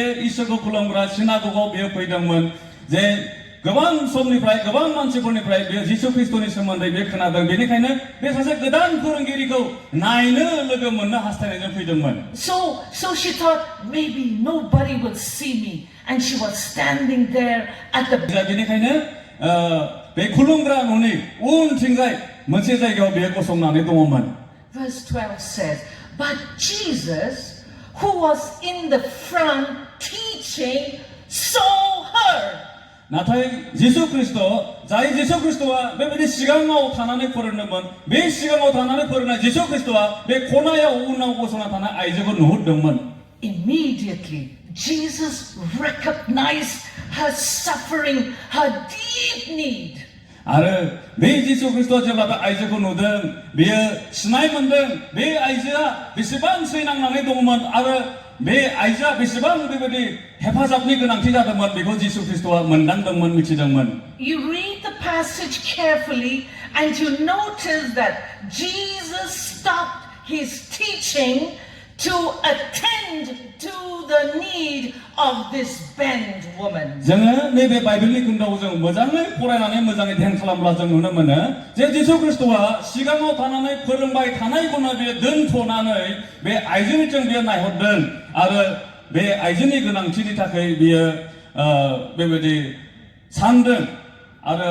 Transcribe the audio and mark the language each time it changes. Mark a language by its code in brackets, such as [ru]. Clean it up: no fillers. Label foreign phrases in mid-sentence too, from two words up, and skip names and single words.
[brx] इसोरखौ खुलुमग्रा सिनागगाव बेयो फैदोंमोन जे गोबां समनिफ्राय गोबां मानसिफोरनिफ्राय बे जिसु ख्रिस्टनि सोमोन्दै बे खोनादों बेनिखायनो बे सासे गोदान फोरोंगिरिखौ नायनो लोगो मोननो हास्थायनायजों फैदोंमोन [en] So she thought maybe nobody will see me and she was standing there at the [brx] बेनिखायनो बे खुलुमग्रा न'नि उनथिंजाय मोनसे जायगायाव बे गसंनानै दङमोन [en] Verse 12 says, but Jesus, who was in the front teaching, saw her. [brx] नाथाय जिसु ख्रिस्ट जाय जिसु ख्रिस्टआ बेबायदि सिगाङाव थानानै फोरोंदोंमोन बे सिगाङाव थानानै फोरोंनाय जिसु ख्रिस्टआ बे खनायाव उनाव गसंना थानाय आइजोखौ नुहुरदोंमोन [en] Immediately Jesus recognized her suffering, her deep need. [brx] आरो बे जिसु ख्रिस्टआ जेब्ला बे आइजोखौ नुदों बेयो सिनाय मोनदों बे आइजोआ बेसेबां सैनांनानै दंमोन आरो बे आइजोआ बेसेबां बेबायदि हेफाजाबनि गोनांथि जादोंमोन बेखौ जिसु ख्रिस्टआ मोनदांदोंमोन मिथिदोंमोन [en] You read the passage carefully and you notice that Jesus stopped his teaching to attend to the need of this bent woman. [brx] जोङो नैबे बाइबेलनि खोन्दोआव जों मोजाङै फरायनानै मोजाङै ध्यान खालामब्ला जों नुनो मोनो जे जिसु ख्रिस्टआ सिगाङाव थानानै फोरोंबाय थानायखौनो बे दोनथ'नानै बे आइजोनिथिं बियो नायहरदों आरो बे आइजोनि गोनांथिनि थाखाय बियो बेबायदि सानदों आरो